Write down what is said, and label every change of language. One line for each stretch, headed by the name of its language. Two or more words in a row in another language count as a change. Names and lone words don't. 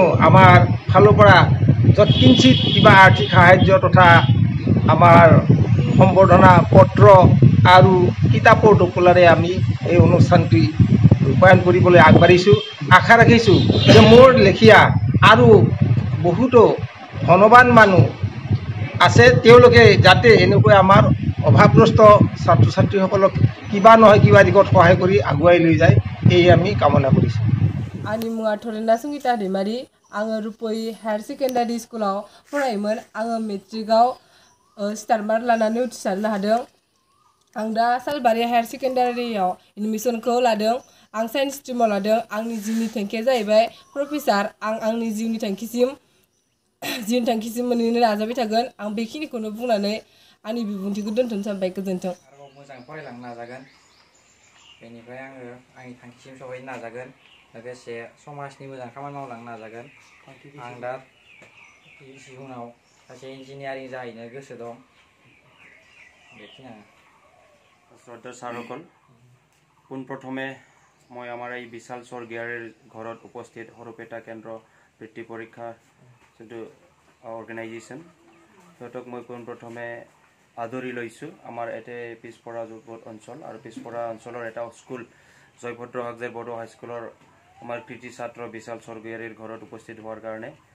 Assamese: আমাৰ ফালৰ পৰা যৎকিঞ্চিত কিবা আৰ্থিক সাহায্য তথা আমাৰ সম্বৰ্ধনা পত্ৰ আৰু কিতাপৰ টোপোলাৰে আমি এই অনুষ্ঠানটি ৰূপায়ণ কৰিবলৈ আগবাঢ়িছোঁ আশা ৰাখিছোঁ যে মোৰ লেখীয়া আৰু বহুতো ধনবান মানুহ আছে তেওঁলোকে যাতে এনেকৈ আমাৰ অভাৱগ্ৰস্ত ছাত্ৰ ছাত্ৰীসকলক কিবা নহয় কিবা দিশত সহায় কৰি আগুৱাই লৈ যায় এই আমি কামনা কৰিছোঁ
Bodo: आंनि मुङा थरेन्दा संगिता दैमारि आङो रुप'यि हायार सेकेन्डारि स्कुलाव फरायोमोन आङो मेट्रिकआव स्टार मार्क लानानै उथ्रिसारनो हादों आं दा सालबारि हायार सेकेन्डारियाव एडमिसनखौ लादों आं साइन्स स्ट्रिमाव लादों आंनि जिउनि थांखिया जाहैबाय प्रफेसार आं आंनि जिउनि थांखिसिम मोनहैनो नाजाबाय थागोन आं बेखिनिखौनो बुंनानै आंनि बिबुंथिखौ दोनथ'नो सानबाय गोजोन्थों आरोबाव मोजां फरायलांनो नाजागोन बेनिफ्राय आङो आंनि थांखिसिम सहैनो नाजागोन लोगोसे समाजनि मोजां खामानि मावलांनो नाजागोन आं दा इयुनाव सासे इन्जिनियारिं जाहैनो गोसो दं बेखिनियानो
Assamese: শ্ৰদ্ধা ছাৰসকল পোনপ্ৰথমে মই আমাৰ এই বিশাল স্বৰ্গীয়াৰীৰ ঘৰত উপস্থিত সৰুপেটা কেন্দ্ৰ বৃত্তি পৰীক্ষা যোনটো অৰ্গেনাইজেশ্যন সিহঁতক মই পোনপ্ৰথমে আদৰি লৈছোঁ আমাৰ এতে পিছপৰা অঞ্চল আৰু পিছপৰা অঞ্চলৰ এটা স্কুল জয়ভদ্ৰ হাজেৰ বড়ো হাইস্কুলৰ আমাৰ কৃতি ছাত্ৰ বিশাল স্বৰ্গীয়াৰীৰ ঘৰত উপস্থিত হোৱাৰ কাৰণে